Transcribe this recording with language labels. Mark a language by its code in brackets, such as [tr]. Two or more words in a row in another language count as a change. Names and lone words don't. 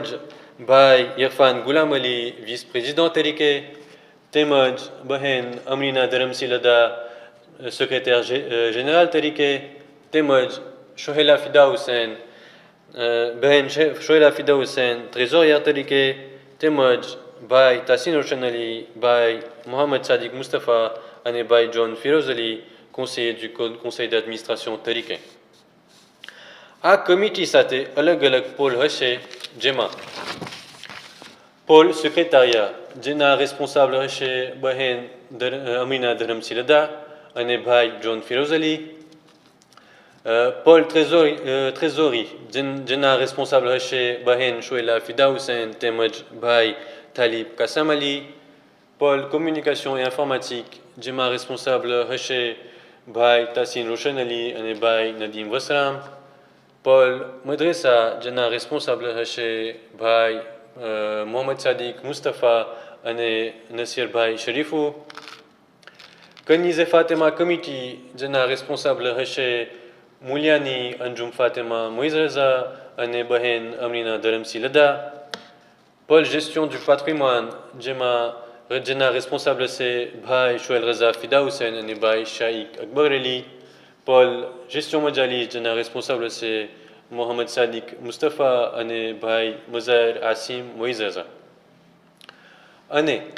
[gu] ભાઈ ઇરફાન ગુલામ અલી [en] vice president [gu] તરીકે, તેમજ બહેન અમીના ધરમસિલદા [fr] secrétaire général [gu] તરીકે, તેમજ શોહેલા ફિદા હુસૈન બહેન શોહેલા ફિદા હુસૈન ટ્રેઝોરિયર તરીકે, તેમજ ભાઈ તાસીન રોશન અલી, ભાઈ મોહમ્મદ સાદિક મુસ્તફા અને ભાઈ જોન ફિરોઝ અલી [fr] conseiller du conseil d'administration [gu] તરીકે. આ કમિટી સાથે અલગ અલગ પોલ હશે, જેમાં [fr] pôle secrétariat [gu] જેના રેસ્પોન્સાબલ હશે બહેન અમીના ધરમસિલદા અને ભાઈ જોન ફિરોઝ અલી, [fr] pôle trésorerie [gu] જેના રેસ્પોન્સાબલ હશે બહેન શોહેલા ફિદા હુસૈન તેમજ ભાઈ તાલિબ કાસમ અલી, [fr] pôle communication et informatique [gu] જેમાં રેસ્પોન્સાબલ હશે ભાઈ તાસીન રોશન અલી અને ભાઈ નદીમ વસરામ, પોલ મદ્રેસા જેના રેસ્પોન્સાબલ હશે ભાઈ મોહમ્મદ સાદિક મુસ્તફા અને નસીરભાઈ શરીફુ, કનીઝે ફાતેમા કમિટી જેના રેસ્પોન્સાબલ હશે મુલિયાની અંજુમ ફાતેમા મોઇઝ રઝા અને બહેન અમીના ધરમસિલદા, [fr] pôle gestion du patrimoine [gu] જેના રેસ્પોન્સાબલ છે ભાઈ શોએલ રઝા ફિદા હુસૈન અને ભાઈ શાઇક અકબર અલી, [fr] pôle gestion [gu] મજાલી જેના રેસ્પોન્સાબલ છે મોહમ્મદ સાદિક મુસ્તફા અને ભાઈ મઝાર આસિમ મોઇઝ રઝા, અને